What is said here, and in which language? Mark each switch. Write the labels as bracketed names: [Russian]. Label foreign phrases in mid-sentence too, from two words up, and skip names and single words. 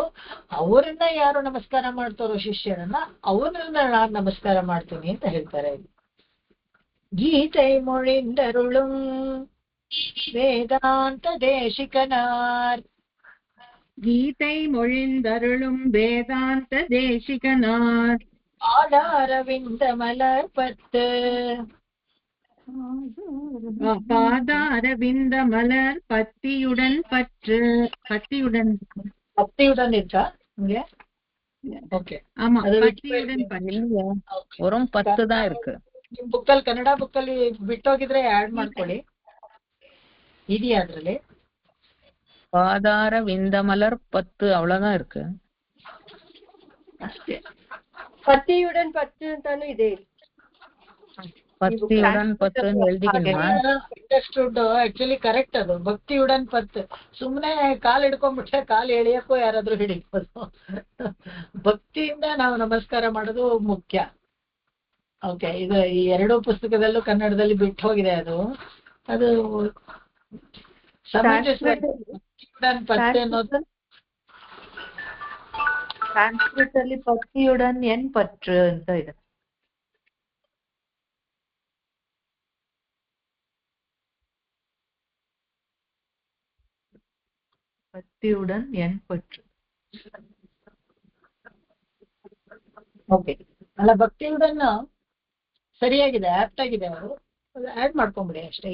[Kannada] ಅವರನ್ನ ಯಾರು ನಮಸ್ಕಾರ ಮಾಡ್ತಾರೋ ಶಿಷ್ಯರನ್ನ, ಅವರನ್ನ ನಾನು ನಮಸ್ಕಾರ ಮಾಡ್ತೀನಿ ಅಂತ ಹೇಳ್ತಾರೆ. [Tamil] ಗೀತೈ ಮೊழிந்தருளும் வேதாந்த தேசிகனார், ಗೀತೈ ಮೊழிந்தருளும் வேதாந்த தேசிகனார், ஆடாரவிந்த மலர் பத்து பாதாரவிந்த மலர் பத்தியுடன் பற்று. பத்தியுடன் பக்தியுடன் இருக்கா இங்க? ஓகே, ஆமா, அது பத்தியுடன் பற்று. இல்லையா, வெறும் 10 தான் ಇருக்கு. [Kannada] ನಿಮ್ ಬುಕ್ಕಲ್ಲಿ ಕನ್ನಡ ಬುಕ್ಕಲ್ಲಿ ಬಿಟ್ಟೋಗಿದ್ರೆ ಆಡ್ ಮಾಡ್ಕೊಳ್ಳಿ. ಇದೆಯಾ ಅದ್ರಲ್ಲಿ? [Tamil] பாதார விந்தமலர் 10 அவ்வளவுதான் இருக்கு. [Kannada] ಅಷ್ಟೇ. [Tamil] பத்தியுடன் பத்து [Kannada] ಅಂತಾನು ಇದೆ. [Tamil] பத்தியுடன் 10 எழுதிக்கணுமா? [English] understood, actually correct [Kannada] ಅದು. [Tamil] பக்தியுடன் பத் [Kannada] ಸುಮ್ನೆ ಕಾಲ್ ಹಿಡ್ಕೊಂಡ್ಬಿಟ್ರೆ ಕಾಲ್ ಎಳಿಯಕ್ಕೂ ಯಾರಾದ್ರೂ ಹಿಡಿಬೋದು. ಭಕ್ತಿಯಿಂದ ನಾವು ನಮಸ್ಕಾರ ಮಾಡೋದು ಮುಖ್ಯ. ಓಕೆ, ಇದು ಈ ಎರಡೂ ಪುಸ್ತಕದಲ್ಲೂ ಕನ್ನಡದಲ್ಲಿ ಬಿಟ್ಟು ಹೋಗಿದೆ ಅದು. ಅದು [Tamil] பக்தியுடன் பத் [Kannada] ಅನ್ನೋದು ಸಂಸ್ಕೃತ ಅಲ್ಲಿ [Tamil] பத்தியுடன் என் பற்று [Kannada] ಅಂತ ಇದೆ. [Tamil] பத்தியுடன் என் பற்று. [Kannada] ಓಕೆ, ಅಲ್ಲ ಭಕ್ತಿಯುಡನ್ ಸರಿಯಾಗಿದೆ, ಆಪ್ಟ್ ಆಗಿದೆ. ಅವರು ಆಡ್ ಮಾಡ್ಕೊಂಬಿಡಿ ಅಷ್ಟೇ.